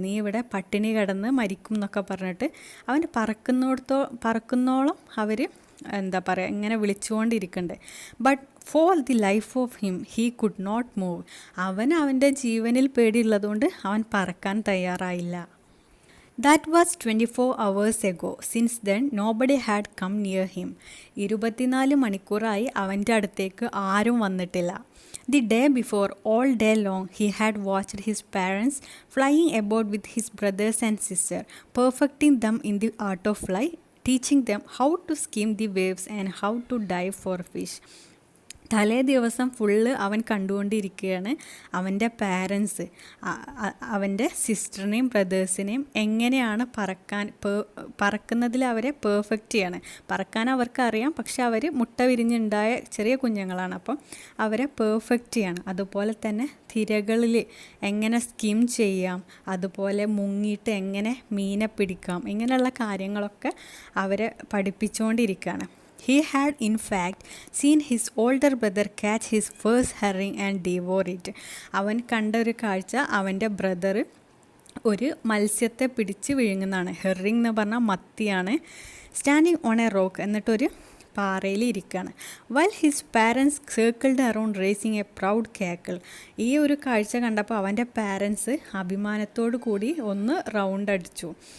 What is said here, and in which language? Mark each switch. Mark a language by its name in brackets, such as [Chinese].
[Malayalam] നീ ഇവിടെ പട്ടിണി കിടന്ന് മരിക്കും എന്നൊക്കെ പറഞ്ഞിട്ട് അവൻ്റെ പറക്കുന്നോളം അവർ എന്താ പറയുക, ഇങ്ങനെ വിളിച്ചുകൊണ്ടിരിക്കുന്നുണ്ട്. [English] But for the life of him he could not move. [Malayalam] അവൻ്റെ ജീവനിൽ പേടിയുള്ളതുകൊണ്ട് അവൻ പറക്കാൻ തയ്യാറായില്ല. [English] That was 24 hours ago. Since then, nobody had come near him. [Malayalam] 24 മണിക്കൂറായി അവൻ്റെ അടുത്തേക്ക് ആരും വന്നിട്ടില്ല. [English] The day before, all day long, he had watched his parents flying about with his brothers and sister, perfecting them in the art of flight, teaching them how to skim the waves and how to dive for fish. [Malayalam] തലേ ദിവസം full അവൻ കണ്ടുകൊണ്ടിരിക്കുകയാണ് അവൻ്റെ parents അവൻ്റെ സിസ്റ്ററിനെയും ബ്രദേഴ്സിനെയും എങ്ങനെയാണ് പറക്കുന്നതിൽ അവരെ perfect ചെയ്യാണ്. പറക്കാൻ അവർക്കറിയാം, പക്ഷെ അവർ മുട്ട വിരിഞ്ഞുണ്ടായ ചെറിയ കുഞ്ഞുങ്ങളാണ്, അപ്പം അവരെ പെർഫെക്റ്റ് ചെയ്യാണ്. അതുപോലെ തന്നെ തിരകളിൽ എങ്ങനെ സ്കിം ചെയ്യാം, അതുപോലെ മുങ്ങിയിട്ട് എങ്ങനെ മീനെ പിടിക്കാം, ഇങ്ങനെയുള്ള കാര്യങ്ങളൊക്കെ അവരെ പഠിപ്പിച്ചുകൊണ്ടിരിക്കുകയാണ്. [English] He had in fact seen his older brother catch his first herring and devour it. [Malayalam] അവൻ കണ്ട ഒരു കാഴ്ച, അവൻ്റെ ബ്രദർ ഒരു മത്സ്യത്തെ പിടിച്ച് വിഴുങ്ങുന്നതാണ്. ഹെറിങ് എന്ന് പറഞ്ഞാൽ മത്തിയാണ്. [English] standing on a rock, [Malayalam] എന്നിട്ടൊരു പാറയിൽ ഇരിക്കുകയാണ്. [English] While his parents circled around raising a proud cackle. [Malayalam] ഈ ഒരു കാഴ്ച കണ്ടപ്പോൾ അവൻ്റെ പാരൻസ് അഭിമാനത്തോടു കൂടി ഒന്ന് റൗണ്ട് അടിച്ചു.